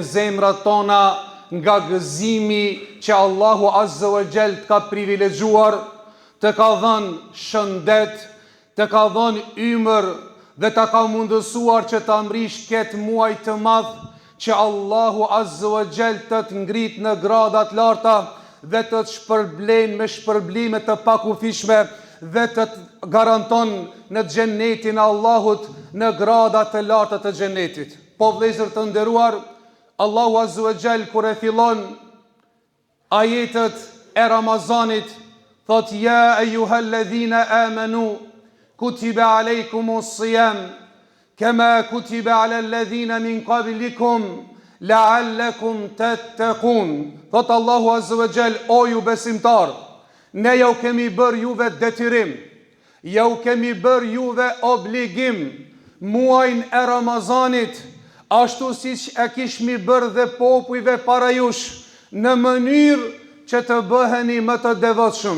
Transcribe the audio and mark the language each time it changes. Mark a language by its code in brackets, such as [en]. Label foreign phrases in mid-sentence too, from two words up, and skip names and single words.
[sq] zemrat tona nga gëzimi që Allahu [ar] عز وجل [sq] të ka privilegjuar, të ka dhënë shëndet, të ka dhënë ymër dhe të ka mundësuar që të amrish këtë muaj të madh, që Allahu [ar] عز وجل [sq] të të ngrit në gradat larta dhe të të shpërblen me shpërblime të pakufishme dhe të të garanton në xhenetin e Allahut në gradat të larta të xhenetit. Po vëllezër të nderuar, Allahu [ar] عز وجل [sq] kur e fillon ajetet e Ramazanit, thot [ar] يا أيها الذين آمنوا كتب عليكم الصيام كما كتب على الذين من قبلكم لعلكم تتقون. [sq] Thot Allahu [ar] عز وجل, [sq] o ju besimtar, ne ju kemi bërë juve detyrim, ju kemi bërë juve obligim muajin e Ramazanit, ashtu siç e kishmi bërë dhe popujve para jush, në mënyrë që të bëheni më të devotshëm.